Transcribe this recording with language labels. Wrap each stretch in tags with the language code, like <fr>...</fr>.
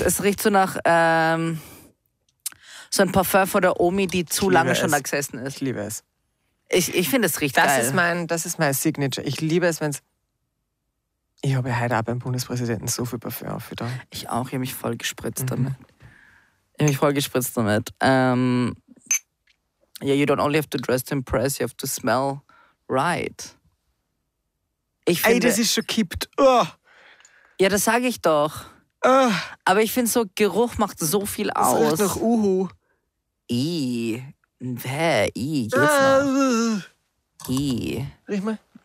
<de>Es riecht so nach so ein Parfum von der Omi, die zu lange schon da gesessen ist. Ich liebe es. Ich finde es riecht das geil. Das ist mein Signature. Ich liebe es, wenn es... Ich habe ja heute auch beim Bundespräsidenten so viel Parfum auf wieder. Ich auch. Ich habe mich voll gespritzt damit. Ich habe mich voll gespritzt damit.</de> <en>Yeah, you don't only have to dress to impress, you have to smell right.</en> <de>Ich finde, ey, das ist schon kippt. Oh. Ja, das sage ich doch. Oh. Aber ich finde, so Geruch macht so viel aus. Das riecht nach Uhu. Riech mal.</de>